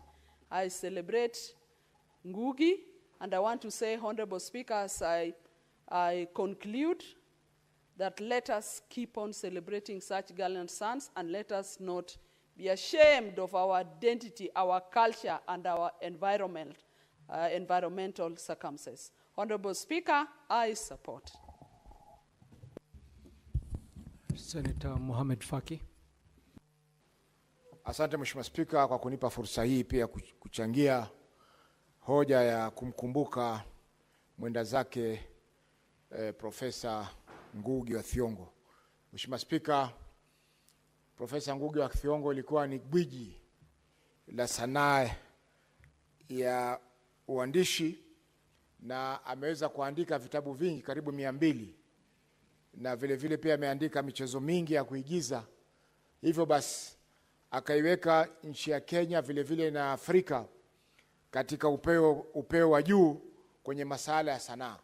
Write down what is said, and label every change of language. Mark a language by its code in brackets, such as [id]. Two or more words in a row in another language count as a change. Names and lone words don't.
[en] I celebrate Ngũgĩ, and I want to say, Honorable Speaker, as I I conclude that let us keep on celebrating such gallant sons, and let us not be ashamed of our identity, our culture, and our environmental circumstances. Honorable Speaker, I support. Senator Mohamed Faki. [sw] Asante Mheshimiwa Spika kwa kunipa fursa hii pia kuchangia hoja ya kumkumbuka mwenda zake Profesa Ngũgĩ wa Thiong'o. Mheshimiwa Spika, Profesa Ngũgĩ wa Thiong'o ilikuwa ni gwiji la sanaa ya uandishi na ameweza kuandika vitabu vingi karibu 200, na vile vile pia ameandika michezo mingi ya kuigiza. Hivyo basi akaiweka nchi ya Kenya vile vile na Afrika katika upeo wa juu kwenye masuala ya sanaa.